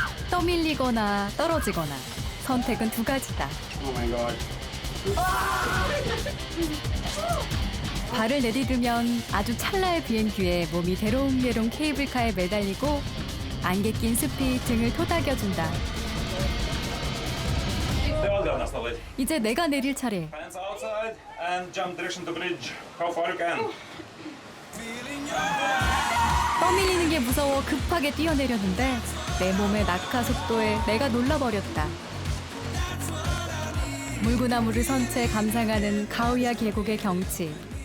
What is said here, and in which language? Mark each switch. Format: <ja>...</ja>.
<ko>떠밀리거나 떨어지거나 선택은 두 가지다.</ko> <en>Oh my god.</en> <ko>발을 내디디면 아주 찰나의 비행기에 몸이 대롱대롱 케이블카에 매달리고 안개 낀 숲이 등을 토닥여준다. 이제 내가 내릴 차례.</ko> <en>Hands outside and jump direction to bridge. How far you can.</en> <ko>떠밀리는 게 무서워 급하게 뛰어내렸는데 내 몸의 낙하 속도에 내가 놀라버렸다. 물구나무를 선 채 감상하는 가우야 계곡의 경치.</ko>